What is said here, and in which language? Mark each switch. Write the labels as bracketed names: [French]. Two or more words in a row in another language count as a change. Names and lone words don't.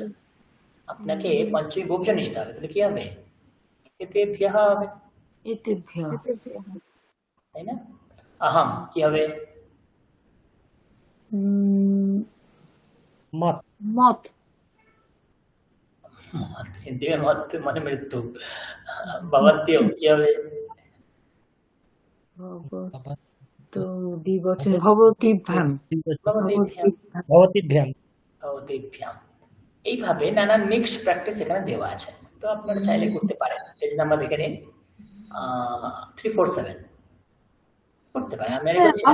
[Bangla] আপনাকে পঞ্চমী বহুবচন নিতে হবে, তাহলে কি হবে? এতেভ্যঃ হবে, [Sanskrit] এতেভ্যঃ, [Bangla] তাই না? আহম কি হবে? মত মত [Hindi] हिंदी में मौत माने मृत्यु। [Bangla] भवत्यौ কি হবে? তো দ্বিবচন ভবতীভ্যাম [Sanskrit] ভবতীভ্যাম। ভবতীভ্যাম ভবতীভ্যাম। [Bangla] এইভাবে নানান মিক্স প্র্যাকটিস এখানে দেওয়া আছে, তো আপনারা চাইলে করতে পারেন। পেজ নাম্বার দেখে নিন 347 করতে পারেন। আমি আগে করছি না।